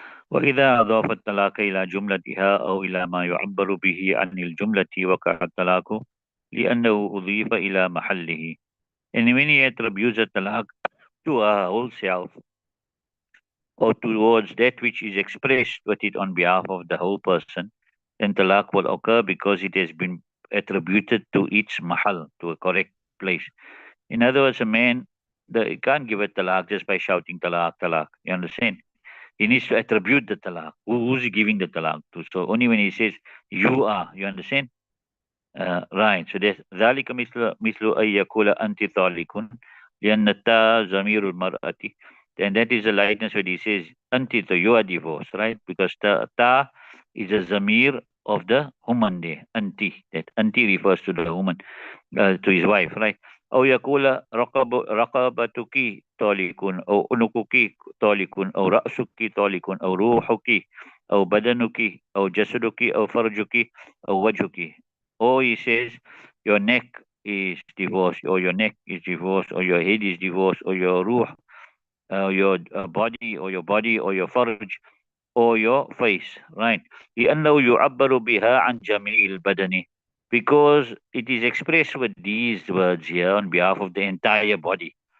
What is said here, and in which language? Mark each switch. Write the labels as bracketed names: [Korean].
[Arabic] وإذا أضاف الطلاق إلى جملتها أو إلى ما يعبر به عن الجملة وقع الطلاق لأنه أضيف إلى محله. [English] And when he attributes a talaq to a whole self or towards that which is expressed with it on behalf of the whole person, then talaq will occur because it has been attributed to its mahal, to a correct place. In other words, a man, he can't give a talaq just by shouting talaq, talaq. You understand? He needs to attribute the talaq. Who's he giving the talaq to? So only when he says, you are, you understand? Right. So there's [Arabic] ذلك مثل أن يقول أنت طالق لأن التاء ضمير المرأة. [English] And that is the lightness when he says أنت, so you are divorced, right? Because ta is a zamir of the woman there. Anti. That anti refers to the woman, to his wife, right? [Arabic] أو يقول رقبتك طالق أو عنقك طالق أو رأسك طالق أو روحك أو بدنك أو جسدك أو فرجك أو وجهك. [English] Or he says your neck is divorced, or your neck is divorced, or your head is divorced, or your ruh, your body, or your body, or your farj, or your face, right? [Arabic] لأنه يعبر بها عن جميع البدن, [English] because it is expressed with these words here on behalf of the entire body.